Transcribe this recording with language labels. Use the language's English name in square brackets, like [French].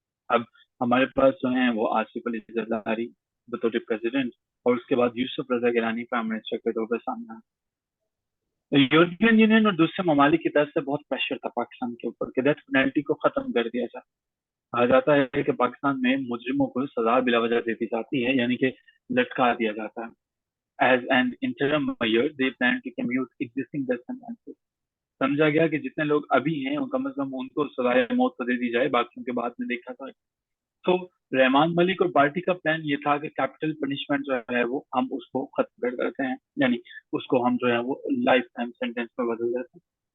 [Urdu] اب ہمارے پاس جو ہیں وہ آصف علی زرداری بطور پریزیڈنٹ, اور اس کے بعد یوسف رضا گیلانی پرائم منسٹر کے طور پر سامنے آئے. یورپین یونین اور دوسرے ممالک کی طرف سے بہت پریشر تھا پاکستان کے اوپر کہ ڈیتھ پینلٹی کو ختم کر دیا جائے. کہا جاتا ہے کہ پاکستان میں مجرموں کو سزا بلا وجہ دے دی جاتی ہے, یعنی کہ لٹکا دیا جاتا ہے. [English] As an interim measure, they plan to commute existing death sentences. [Urdu] سمجھا گیا کہ جتنے لوگ ابھی ہیں کم از کم ان کو سزائے موت کو دے دی جائے, باقیوں کے بعد میں دیکھا جائے. تو رحمان ملک اور پارٹی کا پلان یہ تھا کہ کیپٹل پنشمنٹ جو ہے وہ ہم اس کو ختم کر دیتے ہیں, یعنی اس کو ہم جو ہے وہ لائف ٹائم سینٹینس میں بدل دیتے ہیں.